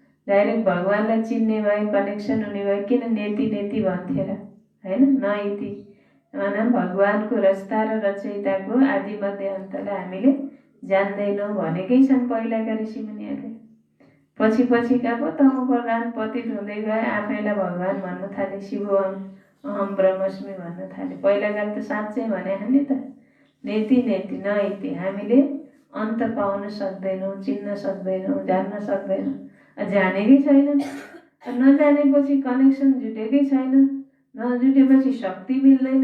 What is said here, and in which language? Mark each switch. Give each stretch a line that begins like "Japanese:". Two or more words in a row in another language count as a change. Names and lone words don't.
Nepali: डाइरेक्ट भगवानलाई चिन्ने भए, कनेक्सन हुने भए किन
Sanskrit: नेति नेति
Nepali: भन्थे र, होइन? नइति माना भगवानको रचता र रचयिताको आदि मध्य अन्तलाई हामीले जान्दैनौँ भनेकै छन् पहिलाका ऋषिमुनिहरूले। पछि पछिका पो तम प्रधान पतित हुँदै गए, आफैलाई भगवान भन्न थाले,
Sanskrit: शिवोहम अहम ब्रह्मस्मि
Nepali: भन्न थाले। पहिलाकाले त साँच्चै भने नि त,
Sanskrit: नेति नेति नइति
Nepali: हामीले अन्त पाउन सक्दैनौँ, चिन्न सक्दैनौँ, जान्न सक्दैनौँ, जानेकै छैन। नजानेपछि कनेक्सन जुटेकै छैन, नजुटेपछि शक्ति मिल्दैन।